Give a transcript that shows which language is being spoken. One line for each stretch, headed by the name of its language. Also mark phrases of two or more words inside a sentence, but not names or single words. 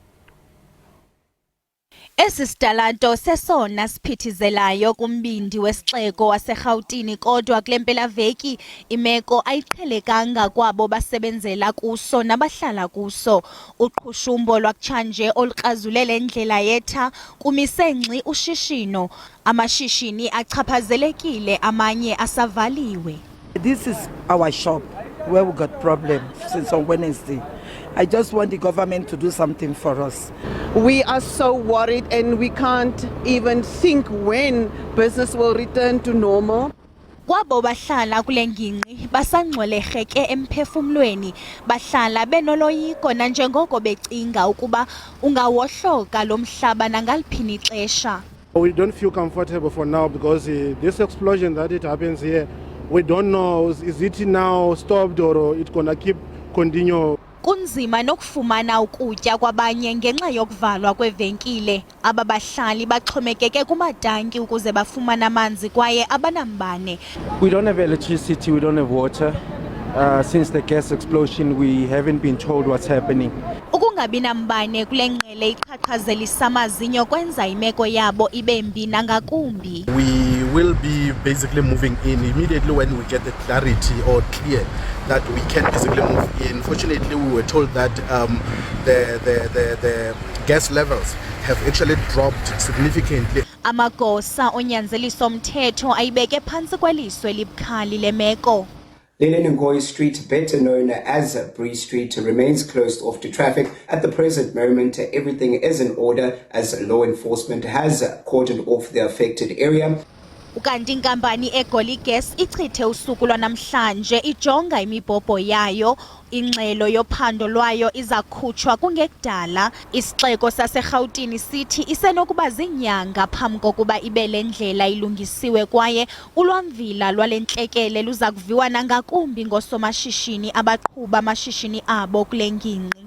Xhosa: Esi sitalato sesona siphithizelayo kumbindi wesixeko waseGauteng kodwa kule mpelaveki imeko ayiqhelekanga kwabo basebenzela kuso nabahlala kuso. Uqhushumbo lwakutshanje olukrazulele ndlela yetha kumise ngxi ushishino. Amashishini achaphazelekile amanye asavaliwe.
English: This is our shop where we got problems since on Wednesday. I just want the government to do something for us. We are so worried and we can't even think when business will return to normal.
Xhosa: Kwabo bahlala kule ngingqi basangxwelerheke emphefumlweni, bahlala benoloyiko nanjengoko becinga ukuba ungawohloka lo mhlaba nangaliphini ixesha.
English: We don't feel comfortable for now because this explosion that it happens here, we don't know is it now stopped or it's gonna keep continue.
Xhosa: Kunzima nokufumana ukutya kwabanye ngenxa yokuvalwa kwevenkile. Aba bahlali baxhomekeke kumatanki ukuze bafumane amanzi kwaye abanambane.
English: We don't have electricity, we don't have water. Since the gas explosion, we haven't been told what's happening.
Xhosa: Ukungabi nambane kule ngqele iqhaqhazelisa amazinyo kwenza imeko yabo ibe mbi nangakumbi.
English: We will be basically moving in immediately when we get the clarity or clear that we can basically move in. Fortunately, we were told that the gas levels have actually dropped significantly.
Xhosa: Amagosa onyanzeliso mthetho ayibeke phantsi kweliso elibukhali lemeko.
English: Ngoy Street, better known as Bree Street, remains closed off to traffic. At the present moment, everything is in order as law enforcement has cordoned off the affected area.
Xhosa: Ukanti inkampani eGoli Gas ichithe usuku lwanamhlanje ijonga imibhobho yayo. Ingxelo yophando lwayo izakhutshwa kungekudala. Isixeko saseRhawutini sithi isenokuba zinyanga phambi kokuba ibe le ndlela ilungisiwe kwaye ulwamvila lwale ntlekele luza kuviwa nangakumbi ngoosomashishini abaqhuba amashishini abo kule ngingqi.